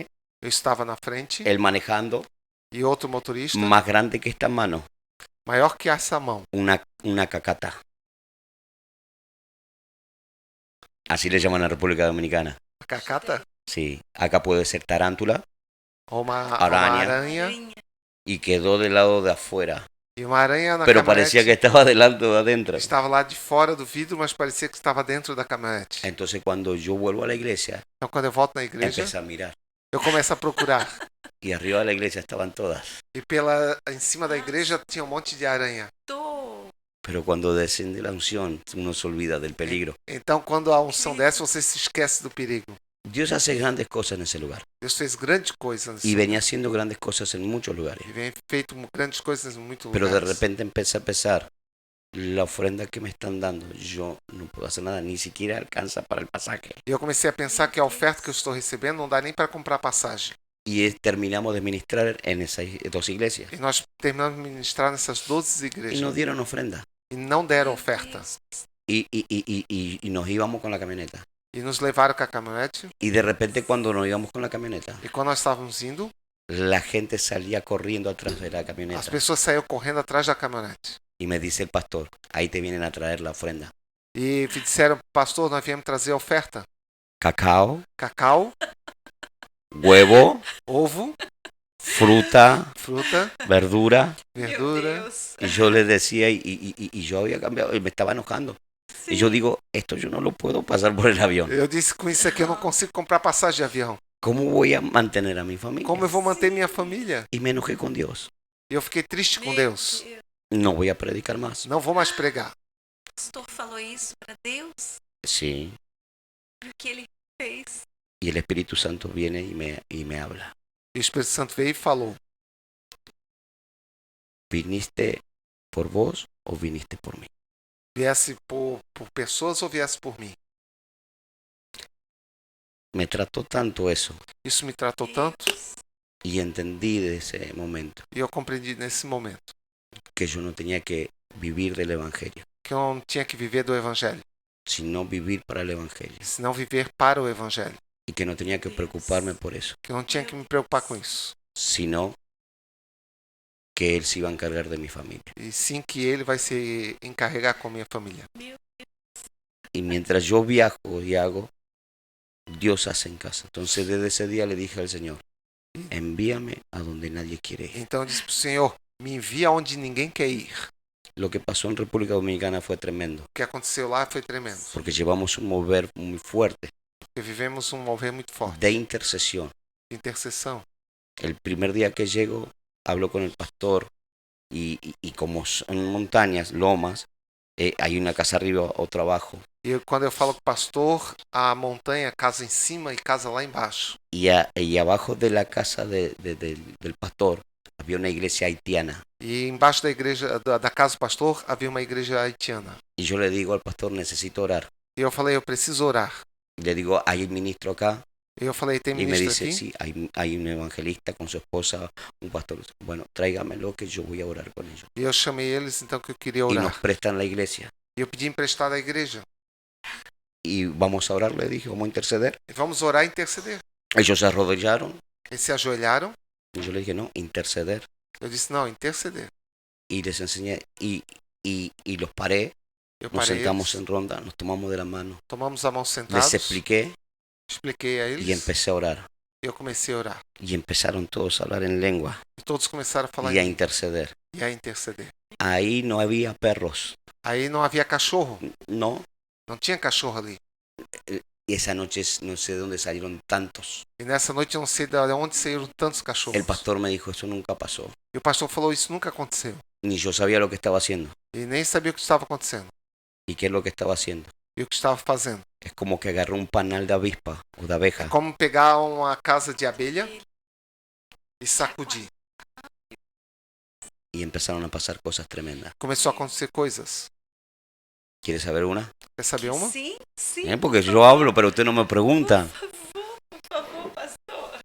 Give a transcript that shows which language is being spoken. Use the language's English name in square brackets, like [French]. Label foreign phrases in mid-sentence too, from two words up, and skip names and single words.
[Portuguese] eu estava na frente [Spanish] él manejando, [Portuguese] e outro motorista, [Spanish] más grande que esta mano, [Portuguese] maior que essa mão, [Spanish] una cacata. Así le llaman a la República Dominicana. [Portuguese] a cacata, [Spanish] Sí, acá puede ser tarántula, [Portuguese] ou uma Aranha. aranha, [Spanish] y quedó del lado de afuera, [Portuguese] e uma aranha na [Spanish] pero parecía que [Portuguese] caminhonete. [Spanish] estaba delante o adentro. [Portuguese] Estava lá de fora do vidro, mas parecia que estava dentro da caminhonete. [Spanish] Entonces cuando yo vuelvo a la iglesia, [Portuguese] Então quando eu volto na igreja, [Spanish] empecé a mirar [Portuguese] eu começo a procurar. [Spanish] y arriba de la iglesia estaban todas. [Portuguese] E em cima da igreja tinha um monte de aranha. Tô. [Spanish] Pero cuando desciende la unción, uno se olvida del peligro. [Portuguese] Então quando a unção desce, você se esquece do perigo. [Spanish] Dios hace grandes cosas en ese lugar [Portuguese] Deus fez grandes coisas nesse [Spanish] y [Portuguese] lugar. [Spanish] venía haciendo grandes cosas en muchos lugares. [Portuguese] E vem feito grandes coisas em muitos [Spanish] Pero de [Portuguese] lugares. [Spanish] repente empecé a pensar, la ofrenda que me están dando, yo no puedo hacer nada, ni siquiera alcanza para el pasaje. [Portuguese] E eu comecei a pensar que a oferta que eu estou recebendo não dá nem para comprar passagem. [Spanish] Y terminamos de ministrar en esas dos iglesias [Portuguese] E nós terminamos de ministrar nessas 12 [Spanish] y [Portuguese] igrejas. [Spanish] nos dieron ofrenda. [Portuguese] E não deram oferta. [Spanish] Y nos íbamos con la camioneta. [Portuguese] E nos levaram com a caminhonete. [Spanish] Y de repente cuando nos íbamos con la camioneta, [Portuguese] E quando nós estávamos indo, [Spanish] La gente salía corriendo atrás de la [Portuguese] As [Spanish] camioneta [Portuguese] pessoas saíam correndo atrás da caminhonete. [Spanish] y me dice el pastor, ahí te vienen a traer la ofrenda. [Portuguese] E disseram, pastor, nós viemos trazer a oferta. [Spanish] Cacao, [Portuguese] Cacau, [Spanish] huevo, [Portuguese] ovo, [Spanish] fruta, [Portuguese] fruta, [Spanish] verdura. [Portuguese] Meu verdura. Deus. [Spanish] Y yo les decía, y yo había cambiado, y me estaba enojando. [Portuguese] Sim. [Spanish] Y yo digo, esto yo no lo puedo pasar por el avión. [Portuguese] Eu disse, com isso aqui eu não consigo comprar passagem de avião. [Spanish] ¿Cómo voy a mantener a mi familia? [Portuguese] Como eu vou manter minha família? [Spanish] Y me enojé con Dios. [Portuguese] E eu fiquei triste com Meu Deus. Deus. No voy a predicar más. Não vou mais pregar. O pastor falou isso para Deus. [Spanish] Sí. [Portuguese] E o que ele fez? [Spanish] Y el Espíritu Santo viene y me habla. [Portuguese] E o Espírito Santo veio e falou, [Spanish] ¿Viniste por vos o viniste por mí? [Portuguese] viesse por pessoas ou viesse por mim? [Spanish] Me trató tanto eso [Portuguese] Isso me tratou tanto Deus. [Spanish] y entendí de ese momento [Portuguese] e eu compreendi nesse momento [Spanish] que yo no tenía que vivir del Evangelio, [Portuguese] que eu não tinha que viver do Evangelho, [Spanish] sino vivir para el Evangelio. [Portuguese] senão viver para o Evangelho. [Spanish] Y que no tenía que preocuparme por eso, [Portuguese] Que eu não tinha que me preocupar com isso. [Spanish] sino que Él se iba a encargar de mi familia. [Portuguese] E sim que ele vai se encarregar com a minha família. [Spanish] Y mientras yo viajo y hago, Dios hace en casa. Entonces desde ese día le dije al Señor, envíame a donde nadie quiere ir. [Portuguese] Então eu disse para o Senhor, me envia onde ninguém quer ir. [Spanish] Lo que pasó en República Dominicana fue tremendo, [Portuguese] O que aconteceu lá foi tremendo. [Spanish] porque llevamos un mover muy fuerte [Portuguese] Porque vivemos um mover muito forte [Spanish] de intercesión. [Portuguese] de intercessão. [Spanish] El primer día que llego, hablo con el pastor y como son montañas, lomas, hay una casa arriba, otra abajo. [Portuguese] E quando eu falo com o pastor, a montanha, casa em cima e casa lá embaixo. [Spanish] Y abajo de la casa del pastor había una iglesia haitiana. [Portuguese] E embaixo da igreja, da casa do pastor, havia uma igreja haitiana. [Spanish] Y yo le digo al pastor, necesito orar. [Portuguese] E eu falei, eu preciso orar. [Spanish] Y le digo, hay un ministro acá. [Portuguese] E eu falei, tem [Spanish] Y me [Portuguese] ministro [Spanish] dice, [Portuguese] aqui? [Spanish] sí, hay un evangelista con su esposa, un pastor. Bueno, tráigamelo que yo voy a orar con ellos. [Portuguese] E eu chamei eles, então, que eu queria [Spanish] Y nos [Portuguese] orar. [Spanish] prestan la iglesia. [Portuguese] E eu pedi emprestado à igreja. [Spanish] Y vamos a orar, le dije, vamos a interceder. [Portuguese] E vamos orar e interceder. [Spanish] Ellos se arrodillaron. [Portuguese] Eles se ajoelharam. [Spanish] Y yo le dije, no, interceder. [Portuguese] Eu disse, não, interceder. [Spanish] Y les enseñé, y los paré. [Portuguese] Eu [Spanish] Nos [Portuguese] parei [Spanish] sentamos [Portuguese] eles, [Spanish] en ronda, nos tomamos de la mano. [Portuguese] tomamos a mão sentados, [Spanish] Les expliqué [Portuguese] expliquei a [Spanish] y [Portuguese] eles [Spanish] empecé a orar. [Portuguese] e eu comecei a orar. [Spanish] Y empezaron todos a hablar en lengua [Portuguese] E todos começaram a falar [Spanish] y a [Portuguese] em [Spanish] interceder. [Portuguese] e a interceder. [Spanish] Ahí no había perros, [Portuguese] Aí não havia cachorro, [Spanish] no. [Portuguese] não tinha cachorro ali. [Spanish] Y esa noche no sé de dónde salieron tantos. [Portuguese] E nessa noite eu não sei de onde saíram tantos cachorros. [Spanish] El pastor me dijo, eso nunca pasó. [Portuguese] E o pastor falou, isso nunca aconteceu. [Spanish] Ni yo sabía lo que estaba haciendo. [Portuguese] E nem sabia o que estava acontecendo. [Spanish] ¿Y qué es lo que estaba haciendo? [Portuguese] E o que estava fazendo. [Spanish] Es como que agarró un panal de avispa o de abeja [Portuguese] Como pegar uma casa de abelha e sacudir. [Spanish] y empezaron a pasar cosas tremendas. [Portuguese] Começou a acontecer coisas. [Spanish] ¿Quieres saber una? [Portuguese] Quer saber uma? Sim, sim. [Spanish] Porque yo hablo, pero usted no me pregunta. [Portuguese] Por favor, pastor.